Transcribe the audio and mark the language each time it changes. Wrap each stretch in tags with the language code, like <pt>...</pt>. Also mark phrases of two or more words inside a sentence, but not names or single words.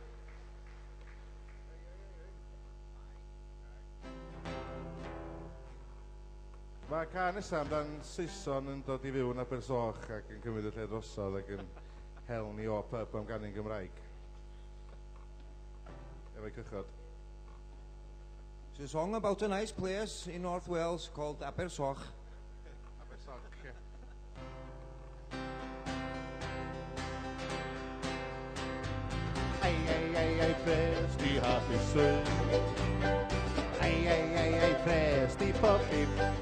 <cy>Mae can nesaf amdan Saeson yn dod i fyw yn Abersoch ac yn cymryd y lle drosodd ac yn hel ni o pub am ganu'n Gymraeg. Efo'i cychod.</cy> <en>It's a song about a nice place in North Wales called Abersoch.</en> <cy>Abersoch, ie. Ei, pres di hapusrwydd. Ei, pres di popib.</cy>